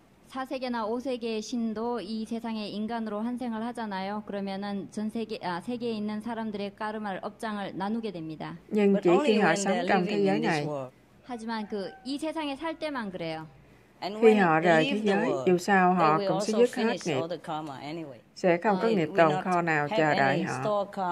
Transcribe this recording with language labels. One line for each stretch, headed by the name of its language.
Korean: 4세계나 5세계의 신도 이 세상에 인간으로 환생을 하잖아요. 그러면은 세계에 있는 사람들의 까르마를 업장을 나누게 됩니다.
Vietnamese: Nhưng chỉ khi họ sống trong thế giới này.
Korean: 하지만 이 세상에 살 때만 그래요.
Vietnamese: Khi họ rời thế giới, dù sao họ cũng sẽ dứt hết nghiệp. Sẽ không có nghiệp tồn kho nào chờ đợi họ.